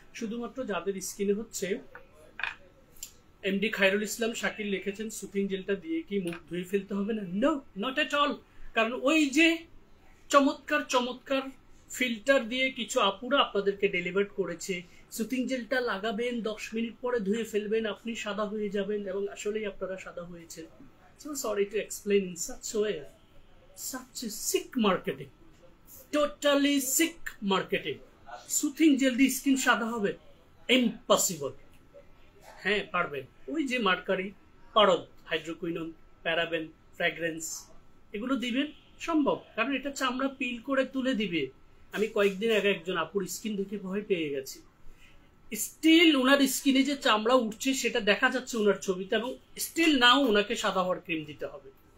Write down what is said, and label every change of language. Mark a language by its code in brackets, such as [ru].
[bn] শুধুমাত্র যাদের স্কিনে এমডি খায়রুল ইসলাম শাকিল লিখেছেন সুথিং জেলটা দিয়ে কি মুখ ধুয়ে ফেলতে হবে না, [en] No not at all. [bn] কারণ ওই যে চমৎকার চমৎকার ফিল্টার দিয়ে কিছু আপুরা আপনাদেরকে ডেলিভার করেছে, সুথিং জেলটা লাগাবেন 10 মিনিট পরে ধুয়ে ফেলবেন, আপনি সাদা হয়ে যাবেন, এবং আসলেই আপনারা সাদা হয়েছেন। [en] So sorry to explain in such a way. Such a sick marketing, totally sick marketing. [bn] Soothing jail দিয়ে স্কিন সাদা হবে? ইম্পসিবল। হ্যাঁ পারবেন, ওই যে মার্কারি, পারদ, হাইড্রোকুইনন, প্যারাবেন, ফ্র্যাগ্রেন্স এগুলো দিবেন, সম্ভব, কারণ এটা চামড়া পিল করে তুলে দিবে। আমি কয়েকদিন আগে একজন আপুর স্কিন দেখে ভয় পেয়ে গেছি। স্টিল ওনার স্কিনে যে চামড়া উঠছে সেটা দেখা যাচ্ছে ওনার ছবিতে, এবং স্টিল নাও ওনাকে সাদা হওয়ার ক্রিম দিতে হবে।